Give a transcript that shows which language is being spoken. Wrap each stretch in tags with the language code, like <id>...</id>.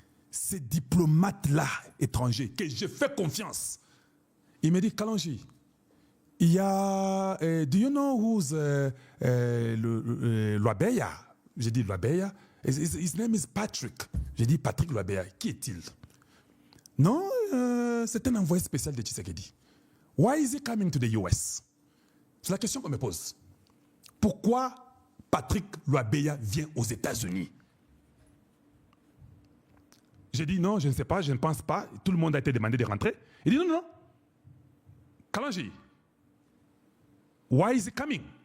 <fr>Ces diplomates-là, étrangers, que je fais confiance, il me dit, Kalanji, il y a,</fr> <en>do you know who's Loabeya?</en> <fr>J'ai dit Loabeya.</fr> <en>His name is Patrick.</en> <fr>J'ai dit Patrick Loabeya. Qui est-il? Non, c'est un envoyé spécial de Tshisekedi.</fr> <en>Why is he coming to the US?</en> <fr>C'est la question qu'on me pose. Pourquoi Patrick Loabeya vient aux États-Unis? J'ai dit non, je ne sais pas, je ne pense pas. Tout le monde a été demandé de rentrer. Il dit non, non.</fr> <en>Kalanji, why is he coming?</en>